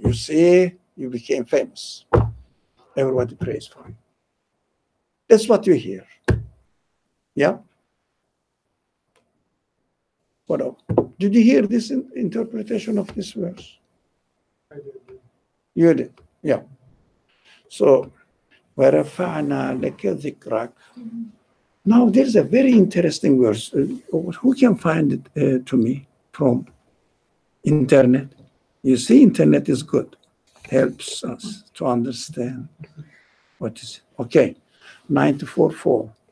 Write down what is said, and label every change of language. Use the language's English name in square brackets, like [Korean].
[English] You see, you became famous. Everybody prays for you. That's what you hear. Yeah. What else? Did you hear this interpretation of this verse? I did. You did. Yeah. [Arabic] So, وَرَفَعْنَا لَكَ ذِكْرَكَ. [English] Now, there's a very interesting verse. Who can find it to me from internet? You see, internet is good. Helps us to understand what is it. Okay, 94.4.